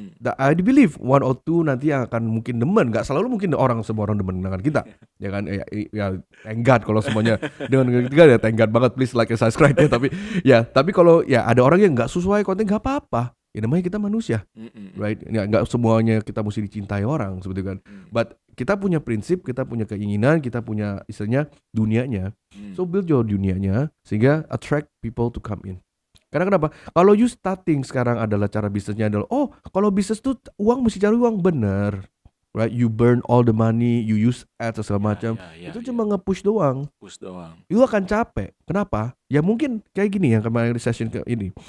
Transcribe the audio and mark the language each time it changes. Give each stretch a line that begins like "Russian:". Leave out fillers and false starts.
English: I believe one or two
Indonesian: nanti yang akan mungkin demen, nggak selalu mungkin semua orang demen dengan kita, ya kan? Ya
English: thank God
Indonesian: kalau semuanya dengan kita ya thank God banget,
English: please like and subscribe
Indonesian: ya. Tapi kalau ya ada orang yang nggak sesuai konten nggak apa-apa, Ya namanya kita manusia, right? Nggak semuanya kita mesti dicintai orang seperti kan.
English: But
Indonesian: kita punya prinsip, kita punya keinginan, kita punya istilahnya dunianya.
English: So build your
Indonesian: dunianya sehingga
English: attract people to come in.
Indonesian: Karena kenapa? Kalau
English: you starting
Indonesian: sekarang adalah cara bisnisnya adalah kalau bisnis tuh uang mesti cari uang, bener.
English: Right, you burn all the money, you use ads
Indonesian: segala macam.
English: Itu cuma nge-push doang.
Indonesian: Push doang. Itu akan capek. Kenapa? Ya mungkin kayak gini yang kemarin di session ini.